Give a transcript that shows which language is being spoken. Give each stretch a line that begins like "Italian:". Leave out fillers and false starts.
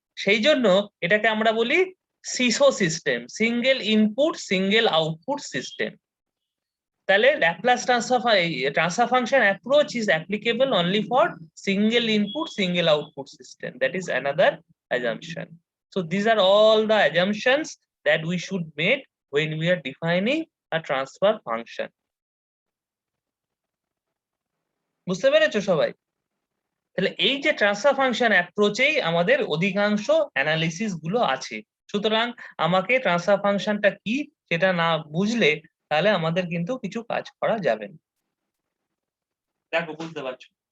Bangla: সেই জন্য এটাকে আমরা বলি CISO system, single input single output system.
English: তাহলে Laplace transfer function approach is applicable only for single input single output system. That is another assumption. So these are all the assumptions that we should make when we are defining a transfer function.
Bangla: বুঝতে পেরেছো সবাই? তাহলে এই যে transfer function অ্যাপ্রোচেই আমাদের অধিকাংশ analysis গুলো আছে। সুতরাং আমাকে ট্রান্সফার ফাংশনটা কি সেটা না বুঝলে তাহলে আমাদের কিন্তু কিছু কাজ করা যাবে না। দেখো, বুঝতে পারছো?